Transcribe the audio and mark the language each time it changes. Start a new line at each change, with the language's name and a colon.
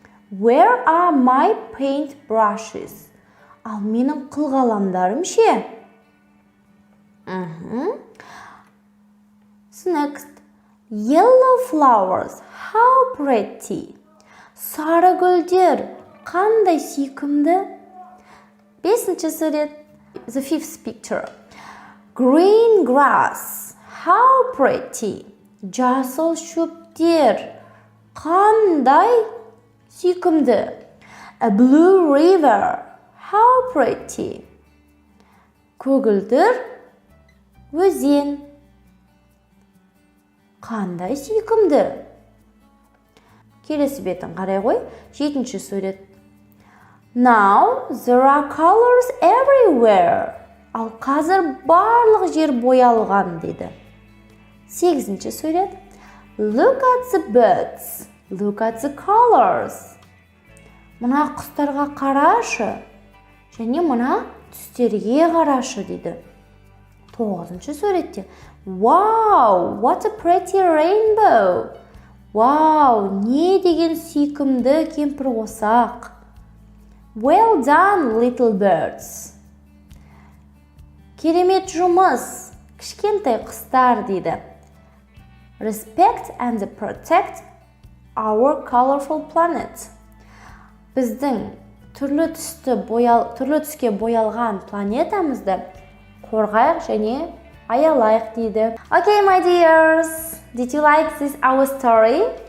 English: Where are my paint brushes?
Kazakh: Ал менің қылқаламдарым ше?
English: Next. Yellow flowers. How pretty.
Kazakh: Сары гүлдер. Қандай сүйкімді. Бесінші сурет.
English: The fifth picture. Green grass. How pretty.
Kazakh: Жасыл шөптер. Қандай сүйкімді.
English: A blue river. How pretty.
Kazakh: Көгілдір өзен. Қандай сүйкімді. Келесі бетін қарай ғой. 7-ші сурет.
English: Now there are colors everywhere.
Kazakh: Ал қазір барлық жер боялған дейді. 8-ші сурет.
English: Look at the birds. Look at the colors.
Kazakh: Мұна құстарға қарашы. Және мұна түстерге қарашы дейді. 9-ші суретте.
English: Wow, what a pretty rainbow.
Kazakh: Wow, не деген сүйкімді кемпір қосақ.
English: Well done, little birds.
Kazakh: Керемет жұмыс, кішкентай құстар дейді.
English: Respect and protect our colorful planet.
Kazakh: Біздің түрлі түске боялған планетамызды қорғайық және аялайық дейді.
English: Okay, my dears, did you like this our story?